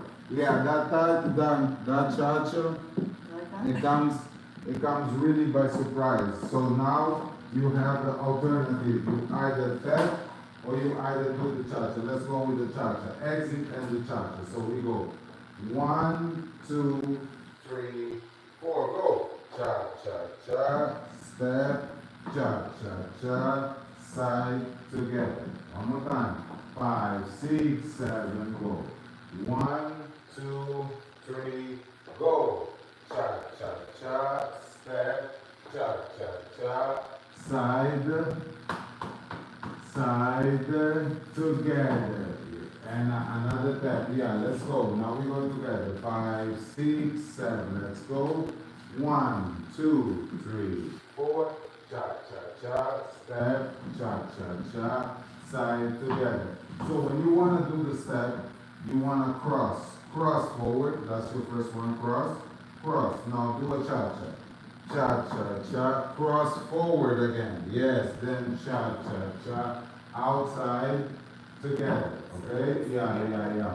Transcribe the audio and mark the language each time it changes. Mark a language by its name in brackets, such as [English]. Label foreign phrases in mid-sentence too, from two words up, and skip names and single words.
[English] Yeah, that cha-cha, it comes really by surprise. So now you have the alternative. You either tap or you either do the cha-cha. Let's go with the cha-cha. Exit and the cha-cha. So we go 1, 2, 3, 4. Go. Cha-cha-cha. Step. Cha-cha-cha. Side together. One more time. 5, 6, 7, go. 1, 2, 3, go. Cha cha cha, step, cha cha cha, side, together. And another tap. Yeah, let's go. Now we go together. 5, 6, 7. Let's go. 1, 2, 3, 4. Cha cha cha, step, cha cha cha, side together. So when you want to do the step, you want to cross forward. That's your first one. Cross. Now do a cha-cha. Cha-cha-cha. Cross forward again. Yes. Then cha-cha-cha. Outside together. Okay? Yeah.